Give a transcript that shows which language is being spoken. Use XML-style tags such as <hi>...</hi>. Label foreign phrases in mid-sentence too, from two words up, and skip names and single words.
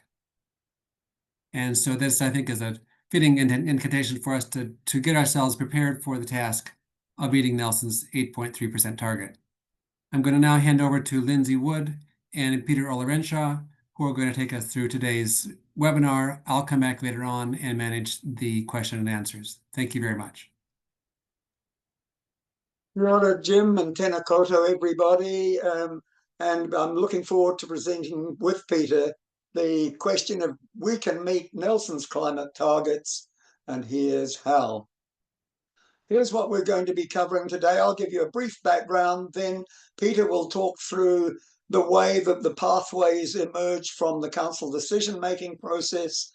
<en>And so this, I think, is a fitting incantation for us to get ourselves prepared for the task of meeting Nelson's 8.3% target. I'm going to now hand over to Lindsay Wood and Peter Olorenshaw, who are going to take us through today's webinar. I'll come back later on and manage the question and answers. Thank you very much.</en> <mi>Kia ora, Jim, and tēnā koutou,</mi> <en>everybody. And I'm looking forward to presenting with Peter the question of we can meet Nelson's climate targets, and here's how. Here's what we're going to be covering today. I'll give you a brief background, then Peter will talk through the way that the pathways emerge from the council decision-making process.</en>